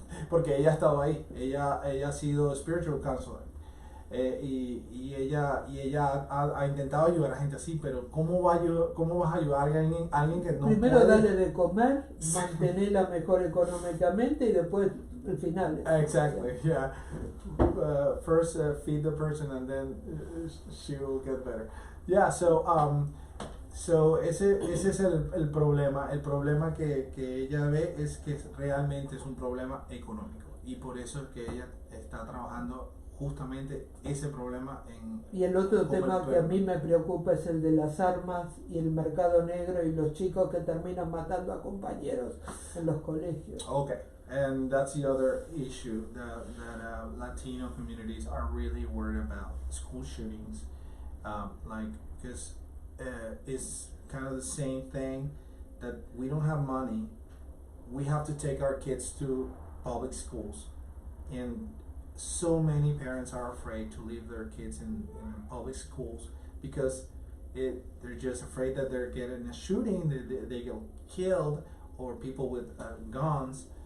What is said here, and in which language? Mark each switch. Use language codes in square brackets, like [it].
[es] Porque ella ha estado ahí, ella ha sido spiritual counselor, y ella ha intentado ayudar a gente así, pero ¿cómo vas a ayudar a alguien que no Primero puede? darle de comer, mantenerla mejor económicamente y después el final. [en] Exactly, yeah. First feed the person and then she will get better. [es] Yeah, so ese es el problema. El problema que ella ve es que realmente es un problema económico, y por eso es que ella está trabajando justamente ese problema Y el otro tema que a mí me preocupa es el de las armas y el mercado negro y los chicos que terminan matando a compañeros en los colegios. [en] Okay, and that's the other issue that Latino communities are really worried about: school shootings, because it's kind of the same thing, that we don't have money, we have to take our kids to public schools, and so many parents are afraid to leave their kids in public schools because they're just afraid that they're getting a shooting, they get killed, or people with guns.